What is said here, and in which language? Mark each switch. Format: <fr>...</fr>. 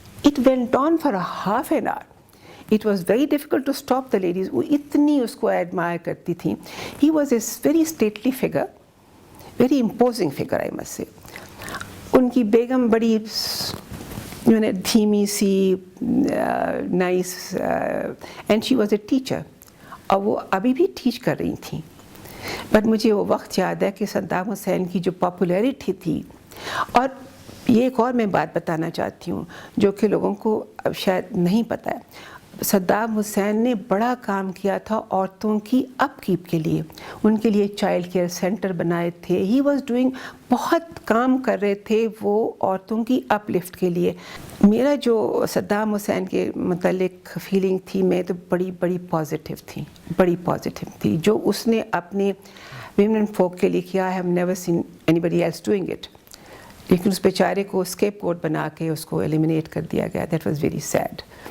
<en>It went on for a half an hour. It was very difficult to stop the ladies.</en> <ur>وہ اتنی اس کو admirer کرتی تھیں.</ur> <en>He was a very stately figure, very imposing figure I must say.</en> <ur>ان کی بیگم بڑی دھیمی سی, nice,</ur> <en>and she was a teacher,</en> <ur>اور وہ ابھی بھی ٹیچ کر رہی تھیں. بٹ مجھے وہ وقت یاد ہے کہ صدام حسین کی جو پاپولیرٹی تھی, اور یہ ایک اور میں بات بتانا چاہتی ہوں جو کہ لوگوں کو اب شاید نہیں پتہ ہے. صدام حسین نے بڑا کام کیا تھا عورتوں کی اپ کیپ کے لیے, ان کے لیے چائلڈ کیئر سینٹر بنائے تھے.</ur> <en>he was doing,</en> <ur>بہت کام کر رہے تھے وہ عورتوں کی اپ لفٹ کے لیے. میرا جو صدام حسین کے متعلق فیلنگ تھی, میں تو بڑی پازیٹیو تھی جو اس نے اپنے ویمن فوک کے لیے کیا.</ur> <en>I have never seen anybody else doing it.</en> <ur>لیکن اس بیچارے کو اسکیپ گوٹ بنا کے اس کو ایلیمینیٹ کر دیا گیا.</ur> <en>That was very sad.</en>